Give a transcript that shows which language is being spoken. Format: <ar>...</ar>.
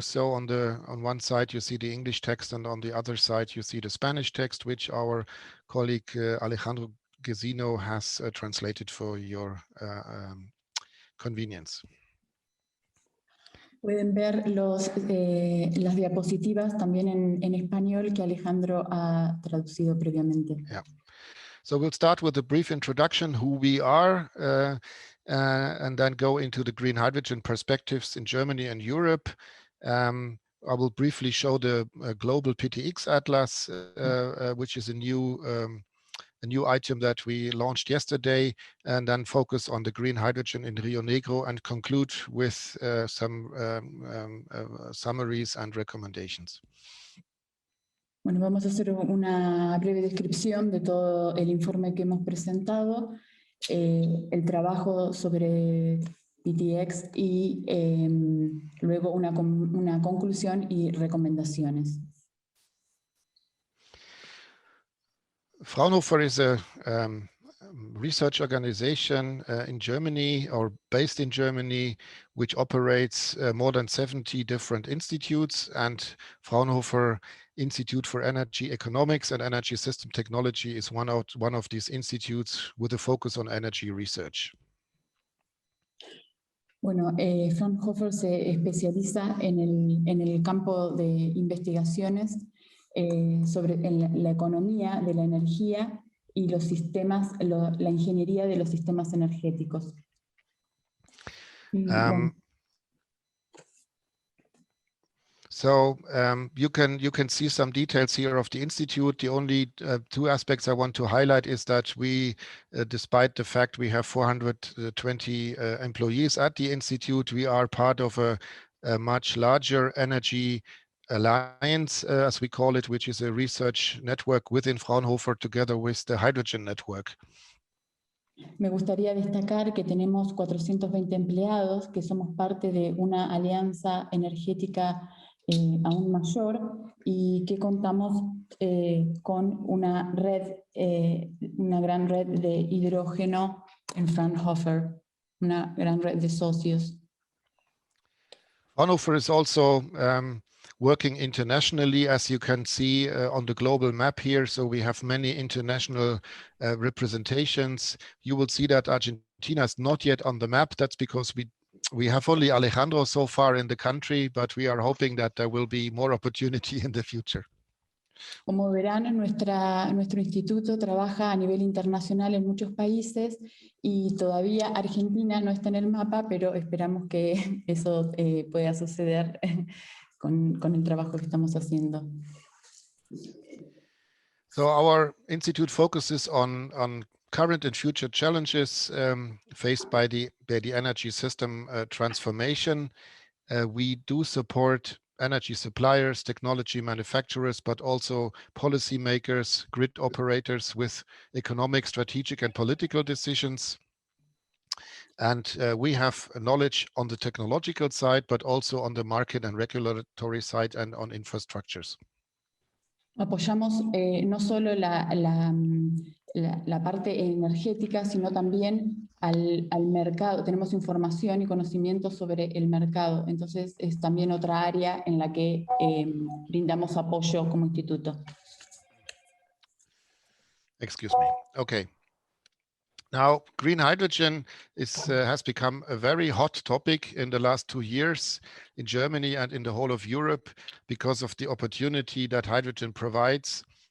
<en>So on one side you see the English text, and on the other side you see the Spanish text, which our colleague Alejandro Gesino has translated for your convenience.</en> <es>Pueden ver las diapositivas también en español que Alejandro ha traducido previamente.</es> <en>Yeah. So we'll start with a brief introduction, who we are, and then go into the green hydrogen perspectives in Germany and Europe. I will briefly show the global PTX Atlas, which is a new item that we launched yesterday, and then focus on the green hydrogen in Rio Negro and conclude with some summaries and recommendations.</en> <es>Bueno, vamos a hacer una breve descripción de todo el informe que hemos presentado, el trabajo sobre PTX y luego una conclusión y recomendaciones.</es> <en>Fraunhofer is a research organization in Germany, or based in Germany, which operates more than 70 different institutes, and Fraunhofer Institute for Energy Economics and Energy System Technology is one of these institutes with a focus on energy research.</en> <es>Bueno, Fraunhofer se especializa en el campo de investigaciones sobre la economía de la energía y los sistemas, la ingeniería de los sistemas energéticos.</es> <en>So you can see some details here of the institute. The only two aspects I want to highlight is that we, despite the fact we have 420 employees at the institute, we are part of a much larger energy alliance, as we call it, which is a research network within Fraunhofer together with the hydrogen network.</en> <es>Me gustaría destacar que tenemos 420 empleados, que somos parte de una alianza energética aún mayor y que contamos con una gran red de hidrógeno en Fraunhofer, una gran red de socios.</es> <en>Fraunhofer is also working internationally, as you can see on the global map here. So we have many international representations. You will see that Argentina is not yet on the map. That's because we have only Alejandro so far in the country, but we are hoping that there will be more opportunity in the future.</en> <es>Como verán, nuestro instituto trabaja a nivel internacional en muchos países y todavía Argentina no está en el mapa, pero esperamos que eso pueda suceder con el trabajo que estamos haciendo.</es> <en>So our institute focuses on current and future challenges faced by the energy system transformation. We do support energy suppliers, technology manufacturers, but also policymakers, grid operators with economic, strategic, and political decisions. And we have knowledge on the technological side, but also on the market and regulatory side and on infrastructures.</en> <es>Apoyamos no solo la parte energética, sino también al mercado. Tenemos información y conocimiento sobre el mercado. Entonces es también otra área en la que brindamos apoyo como instituto.</es> <en>Excuse me. Okay. Now, green hydrogen has become a very hot topic in the last 2 years in Germany and in the whole of Europe because of the opportunity that hydrogen provides.</en>